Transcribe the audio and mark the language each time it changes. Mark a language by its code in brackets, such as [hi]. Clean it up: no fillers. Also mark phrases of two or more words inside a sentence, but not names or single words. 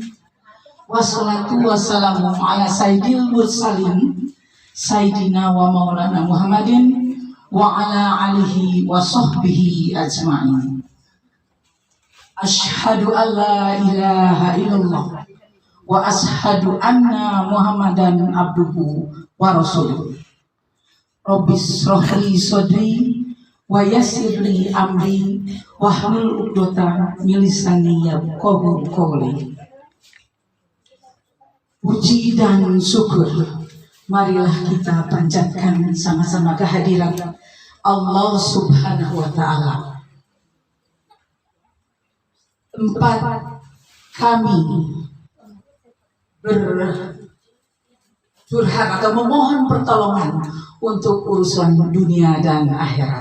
[ar] والصلاة والسلام على سيد المرسلين سيدنا ومولانا محمد وعلى آله وصحبه أجمعين. أشهد أن لا إله إلا الله وأشهد أن محمدا عبده ورسوله. رب اشرح لي صدري ويسر لي أمري واحلل عقدة من لساني يفقهوا قولي. [id] Puji dan syukur marilah kita panjatkan sama-sama kehadiran Allah [ar] سبحانه وتعالى. [id] Tempat kami bercurhat atau memohon pertolongan untuk urusan dunia dan akhirat.